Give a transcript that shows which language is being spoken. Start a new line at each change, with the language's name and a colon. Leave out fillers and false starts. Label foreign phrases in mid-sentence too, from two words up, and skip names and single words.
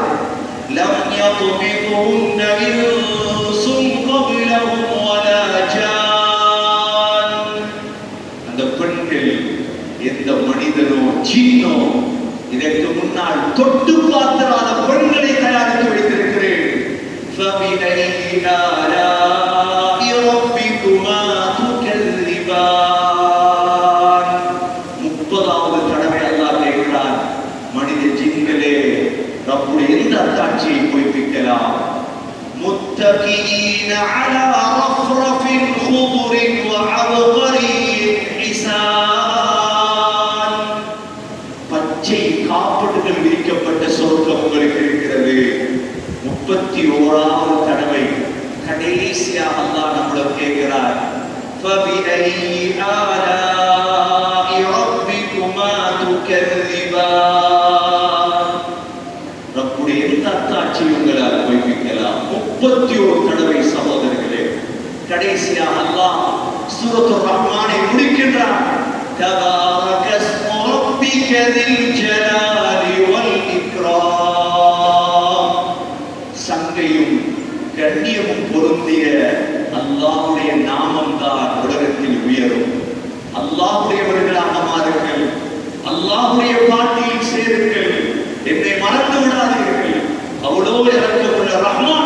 Arabic: لم يطمثهن إنس قبلهم ولا جان.
Tamil: அந்த பெண்கள் எந்த மனிதனோ ஜின்னோ இதற்கு முன்னால் தொட்டு பார்த்திராத பெண்களை தயாரித்து வைத்திருக்கிறேன்.
Arabic: فَبِأَيِّ آلَاءِ رَبِّكُمَا تُكَذِّبَانِ.
Tamil: 30வது தடவை அல்லாஹ் கேட்கிறான், மனித ஜின்களே, ரப்புடைய எந்த அத்தாட்சியை பொய்ப்பிக்கலாம்?
Arabic: مُتَّكِئِينَ عَلَى رَفْرَفٍ خُضُرٍ وَعَبْقَرِيٍّ حِسَانٍ.
Tamil: பச்சை காப்பட்டுகள் விரிக்கப்பட்ட சொர்க்கம் உங்களுக்கு இருக்கிறது. 31வது தடவை கடைசியாக அல்லாஹ் நம்மள கேட்கிறார்,
Arabic: فَبِأَيِّ آلَاءِ رَبِّكُمَا تُكَذِّبَانِ.
Tamil: ரப்புடைய எந்த அத்தாட்சியை உங்களால் பொய்ப்பிக்கலாம்? 31 தடவை சகோதரர்களே. கடைசியாக அல்லாஹ் சூரத்துர் ரஹ்மானை முடிக்கின்றார்.
Arabic: تبارك اسم ربك ذي الجلال والإكرام.
Tamil: சங்கையும் கண்ணியமும் பொருந்திய அல்லாஹ்வுடைய நாமம் தான் உலகத்தில் உயரும். அல்லாஹ்வுடையவர்களாக மாறுங்கள், அல்லாஹ்வுடைய பாட்டில் சேருங்கள், என்னை மறந்து விடாதீர்கள். அவ்வளவு இறக்கமுள்ள ரஹ்மான்.